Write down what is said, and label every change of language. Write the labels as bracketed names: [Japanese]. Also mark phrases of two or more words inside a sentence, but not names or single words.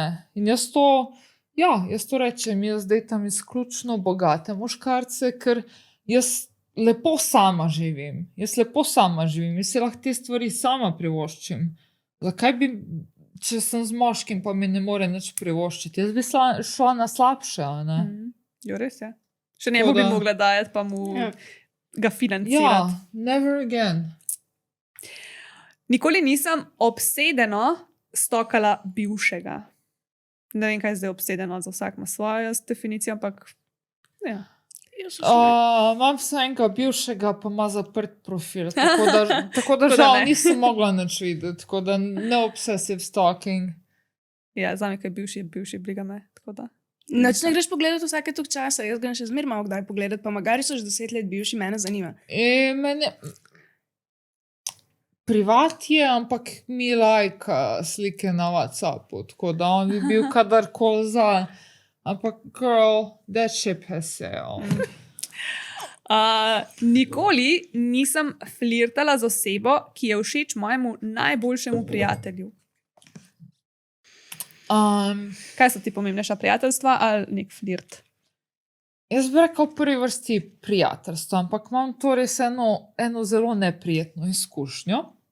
[Slovenian] In jaz to rečem, jaz dejtam izključno bogate moškarce, ker jaz lepo sama živim. Jaz si lahko te stvari sama privoščim. Zakaj bi, če sem z moškim, pa mi ne more nič privoščiti? Jaz bi šla na slabše, a ne? Jo, res je. Še njemu bi Tako da- mogla dajati, pa mu Ja. ga financirati. Ja, [English] never again. [Slovenian] Nikoli nisem obsedeno stokala bivšega. Ne vem, kaj je zdaj obsedeno, za vsak ima svojo definicijo, ampak ja. Imam se enega bivšega, pa ima zaprt profil, tako da Tako da žal ne. nisem mogla nič videti, tako da no [English] obsessive stalking. [Slovenian] Ja, za me, kaj je bivši, briga me. Tako da. Noč ne greš pogledati vsake tok časa, jaz grem še zmer malo kdaj pogledati, pa magari so že 10 let bivši, mene zanima. Mene privat je, ampak mi lajka slike na WhatsAppu, tako da on bi bil kadarkoli za. [English] Ampak girl, that ship has sailed. [Slovenian] Nikoli nisem flirtala z osebo, ki je všeč mojemu najboljšemu prijatelju. Kaj so ti pomembnejša, prijateljstva ali nek flirt? Jaz bi rekel v prvi vrsti prijateljstvo, ampak imam to res eno zelo neprijetno izkušnjo.